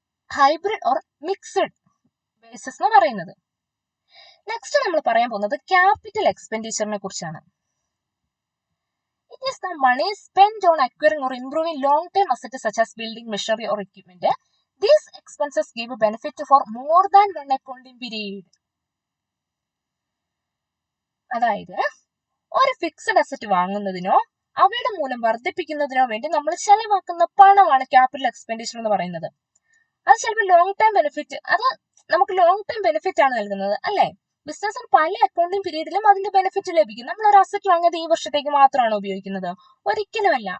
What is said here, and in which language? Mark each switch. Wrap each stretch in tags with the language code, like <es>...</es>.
<en>hybrid or mixed basis</en> <ml>എന്ന് പറയുന്നത്. Next നമ്മൾ പറയാൻ പോകുന്നത് ക്യാപിറ്റൽ എക്സ്പെൻഡിച്ചറിനെ കുറിച്ചാണ്.</ml> <en>It is the money spend on acquiring or improving long term asset such as building, machinery or equipment. These expenses give a benefit for more than one accounting period.</en> <ml>അതായത് ഒരു fixed asset വാങ്ങുന്നതിനോ അവയുടെ മൂല്യം വർദ്ധിപ്പിക്കുന്നതിനോ വേണ്ടി നമ്മൾ ചെലവാക്കുന്ന പണമാണ് capital expenditure എന്ന് പറയുന്നത്. അത് ചിലപ്പോൾ ലോങ് ടൈം ബെനിഫിറ്റ്, അത് നമുക്ക് ലോങ് ടൈം ബെനിഫിറ്റ് ആണ് നൽകുന്നത്. അല്ലെ? ബിസിനസ്സിന് പല അക്കൗണ്ടിങ് പീരീഡിലും അതിന്റെ ബെനിഫിറ്റ് ലഭിക്കും. നമ്മൾ ഒരു അസറ്റ് വാങ്ങിയത് ഈ വർഷത്തേക്ക് മാത്രമാണ് ഉപയോഗിക്കുന്നത്? ഒരിക്കലുമല്ല.</ml>